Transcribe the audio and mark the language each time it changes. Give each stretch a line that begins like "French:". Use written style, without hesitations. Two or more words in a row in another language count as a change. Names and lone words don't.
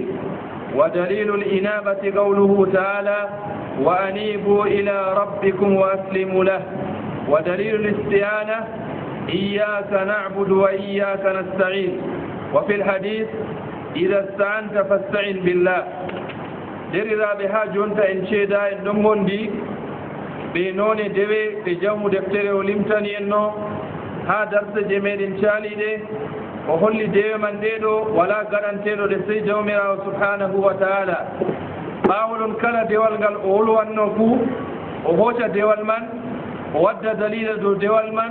Arabic: ودليل الإنابة قوله تعالى: وأنيبوا إلى ربكم وأسلموا له. ودليل الاستعانة: إياك نعبد وإياك نستعين. وفي الحديث: إذا استعنت فاستعن بالله.
Fula: درira ɓe ha jonta en ceeda en ɗon gondi ɓe noone dewe ɓe jawmu deftere o limtani en no ha darse je meɗen caaliɗe o holli dewe man ɗeɗo wala gaɗanteɗo ɗe sey jawmirawo
Arabic: سبحانه وتعالى.
Fula: ɓawoɗon kala dewal ngal o wolwanno fuu o hooca dewal man o wadda dalila dow dewal man.